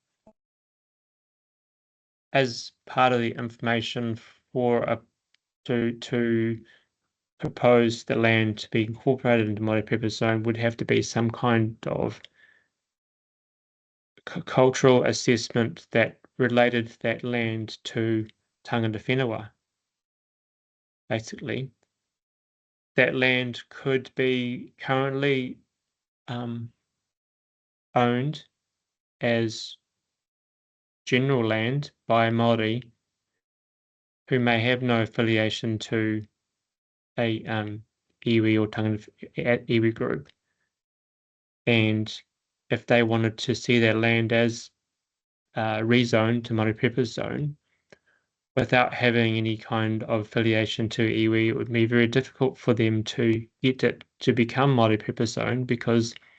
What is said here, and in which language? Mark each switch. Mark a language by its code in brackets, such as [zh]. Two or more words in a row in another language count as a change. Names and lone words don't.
[en] As part of the information for to propose the land to be incorporated into multi-purpose zone would have to be some kind of cultural assessment that related that land to [mi] tangata whenua. [en] Basically, that land could be currently owned as general land by Māori who may have no affiliation to a iwi or [mi] tangata iwi [en] group, and if they wanted to see their land as rezoned to multi-purpose zone without having any kind of affiliation to iwi, it would be very difficult for them to get it to become multi-purpose zone because